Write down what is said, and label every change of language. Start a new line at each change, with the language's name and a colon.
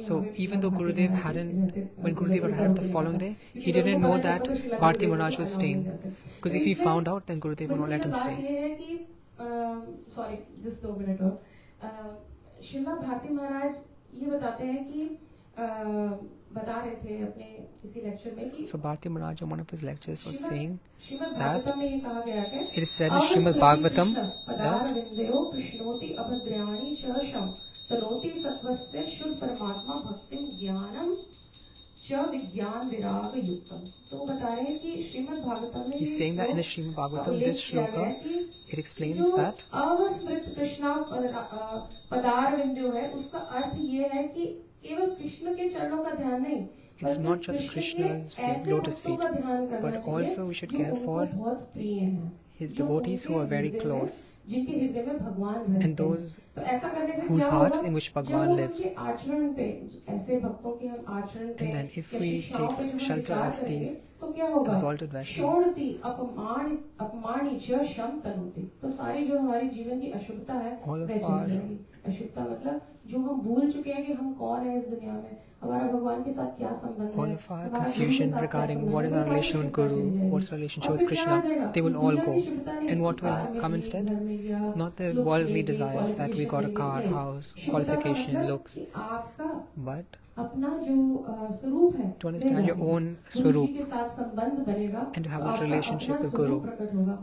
English: So even though Gurudev when Gurudev arrived the following day, he didn't know that Bharati Maharaj was staying. Because if he found out, then Gurudev would not let him stay. Sorry, just 2 minutes
Hindi: और श्रीला भारती महाराज ये बताते हैं कि बता रहे थे अपने किसी लेक्चर में कि
English: So Bharati Maharaj in one of his lectures was saying that
Hindi: में ये कहा गया है
English: it is said in Srimad Bhagavatam that
Sanskrit: कृष्णोति अभद्राणि शशम तनोति सत्वस्य शुद्ध परमात्मा भक्तिम ज्ञानम विज्ञान विराग युक्तम.
Hindi: तो बता रहे हैं कि श्रीमद् भागवतम में
English: he's saying that in the Srimad Bhagavatam, this shloka, it explains that
Hindi: अवस्मृत Krishna पदारविंदो है, उसका अर्थ ये है कि केवल कृष्ण के चरणों का ध्यान नहीं,
English: it's not just Krishna's lotus feet, but also we should care for his devotees who are very close and those whose hearts in which Bhagwan lives. And then if we take shelter of these exalted Vaishnavas, all of our
Hindi: अशुद्धता मतलब जो हम भूल चुके हैं कि हम कौन है इस दुनिया में, हमारा भगवान के साथ क्या संबंध है,
English: all of our confusion regarding what is our relation with Guru, what's our relationship with Krishna, they will all go. And what will come instead? Not the worldly desires that we got a car, house, qualification, looks, but to understand your own Swarup and to have that relationship with Guru.